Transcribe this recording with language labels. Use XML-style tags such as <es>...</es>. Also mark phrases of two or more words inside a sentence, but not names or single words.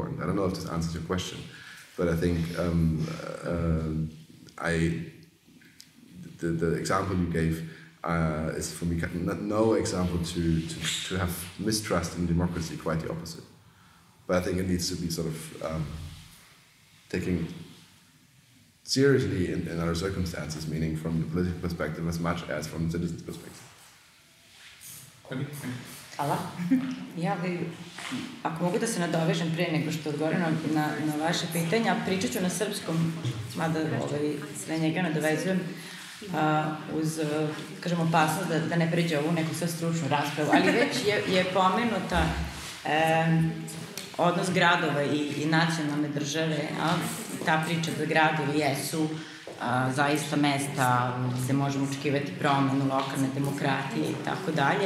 <en>I don't know if this answers your question, but I think the example you gave is for me no example to have mistrust in democracy, quite the opposite. But I think it needs to be sort of taken seriously in other circumstances, meaning from the political perspective as much as from the citizen's perspective.</en> <sr>Hvala. Ja bi, ako mogu da se nadovežem pre nego što odgovorim na vaše pitanja, pričat ću na srpskom, mada sve njega nadovezujem uz, kažem, opasnost da ne pređe ovu neku sad stručnu raspravu, ali već je pomenuta odnos gradova i nacionalne države, a ta priča da gradovi jesu zaista mesta gde možemo očekivati promenu lokalne demokratije i tako dalje.</sr>